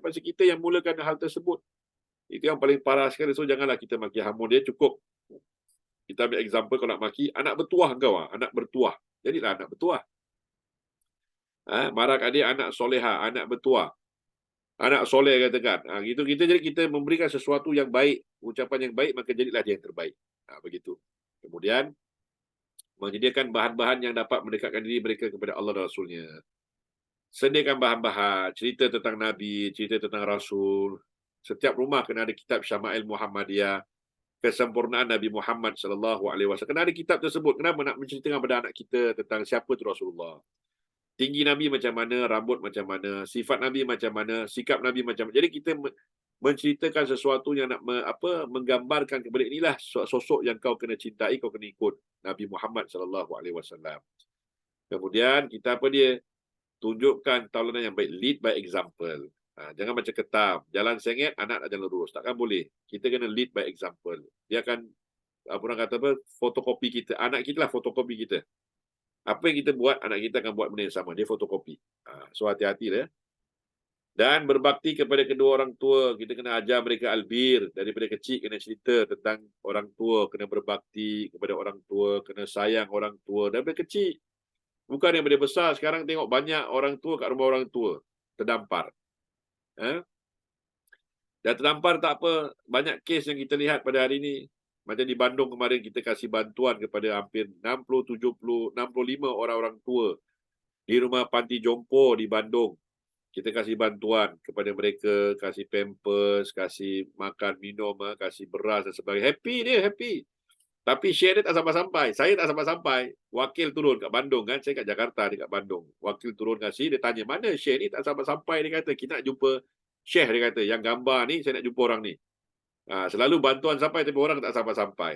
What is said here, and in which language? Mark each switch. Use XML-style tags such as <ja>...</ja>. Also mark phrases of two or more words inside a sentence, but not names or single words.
<ms>Pasal kita yang mulakan hal tersebut. Itu yang paling parah sekali. So janganlah kita maki hamun. Dia cukup. Kita ambil example kalau nak maki. Anak bertuah kau. Anak bertuah. Jadilah anak bertuah. Marah kat dia anak soleha. Anak bertuah. Anak soleh katakan. Gitu jadi kita memberikan sesuatu yang baik, ucapan yang baik, maka jadilah dia yang terbaik. Begitu. Kemudian menyediakan bahan-bahan yang dapat mendekatkan diri mereka kepada Allah dan Rasulnya. Sediakan bahan-bahan, cerita tentang Nabi, cerita tentang Rasul. Setiap rumah kena ada kitab Syama'il Muhammadiyah, kesempurnaan Nabi Muhammad SAW. Kena ada kitab tersebut. Kenapa nak menceritakan kepada anak kita tentang siapa itu Rasulullah? Tinggi Nabi macam mana, rambut macam mana, sifat Nabi macam mana, sikap Nabi macam mana. Jadi kita menceritakan sesuatu yang nak menggambarkan kepada inilah sosok yang kau kena cintai, kau kena ikut Nabi Muhammad SAW. Kemudian kita tunjukkan tauladan yang baik,</ms> <en>lead by example.</en> <ms>Jangan macam ketam, jalan sengit, anak nak jalan lurus. Takkan boleh. Kita kena</ms> <en>lead by example.</en> <ms>Dia akan orang kata fotokopi kita. Anak kita lah fotokopi kita. Apa yang kita buat, anak kita akan buat benda yang sama. Dia fotokopi. So hati-hati lah. Dan berbakti kepada kedua orang tua. Kita kena ajar mereka albir. Daripada kecil kena cerita tentang orang tua. Kena berbakti kepada orang tua. Kena sayang orang tua. Daripada kecil. Bukan daripada besar. Sekarang tengok banyak orang tua kat rumah orang tua. Terdampar. Dan terdampar tak apa. Banyak kes yang kita lihat pada hari ini. Macam di Bandung kemarin kita kasih bantuan kepada hampir 60, 70, 65 orang-orang tua di rumah panti jompo di Bandung. Kita kasih bantuan kepada mereka, kasih pampers, kasih makan, minum, kasih beras dan sebagainya. Happy dia, happy. Tapi share dia tak sampai-sampai. Saya tak sampai-sampai. Wakil turun kat Bandung kan. Saya kat Jakarta, dia kat Bandung. Wakil turun kasih, dia tanya, mana share ni tak sampai-sampai. Dia kata, kita nak jumpa share, dia kata. Yang gambar ni, saya nak jumpa orang ni. Selalu bantuan sampai tapi orang tak sampai-sampai.</ms>